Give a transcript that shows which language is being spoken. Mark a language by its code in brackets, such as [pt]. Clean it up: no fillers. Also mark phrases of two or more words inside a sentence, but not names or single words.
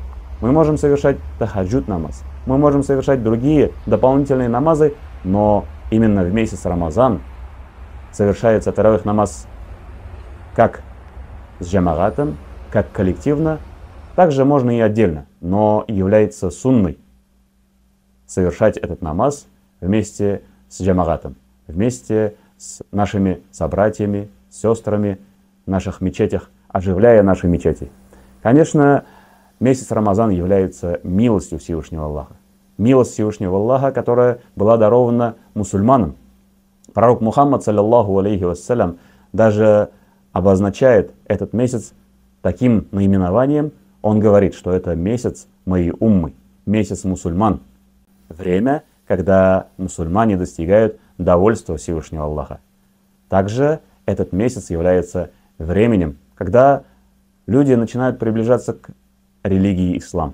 [ru] Мы можем совершать тахаджуд намаз, мы можем совершать другие дополнительные намазы, но именно в месяц Рамазан совершается таравих намаз как с джамагатом, как коллективно, также можно и отдельно, но является сунной совершать этот намаз вместе с джамагатом, вместе с нашими собратьями, сестрами в наших мечетях, оживляя наши мечети. Конечно, месяц Рамазан является милостью Всевышнего Аллаха. Милость Всевышнего Аллаха, которая была дарована мусульманам. Пророк Мухаммад, [ar] صلى الله عليه وسلم, [ru] даже обозначает этот месяц таким наименованием. Он говорит, что это месяц моей уммы, месяц мусульман. Время, когда мусульмане достигают довольства Всевышнего Аллаха. Также этот месяц является временем, когда люди начинают приближаться к религии ислам.